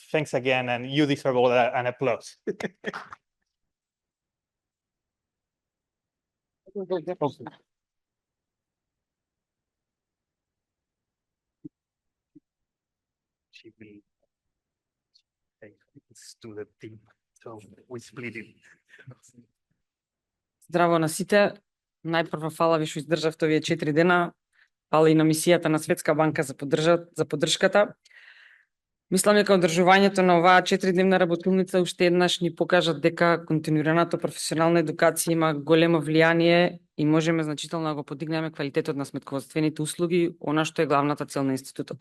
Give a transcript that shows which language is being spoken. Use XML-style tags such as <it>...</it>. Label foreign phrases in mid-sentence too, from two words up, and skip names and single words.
<en>Thanks again, and you deserve all an applause. She will take this to the team, so we split it.</en> <mk>Здраво на сите. Најпрво фала ви што издржавте овие 4 дена. Фала и на мисијата на Светска банка за поддршката. Мислам дека одржувањето на оваа 4-дневна работилница уште еднаш ни покажа дека континуираната професионална едукација има големо влијание и можеме значително да го подигнеме квалитетот на сметководствените услуги, она што е главната цел на институтот.</mk>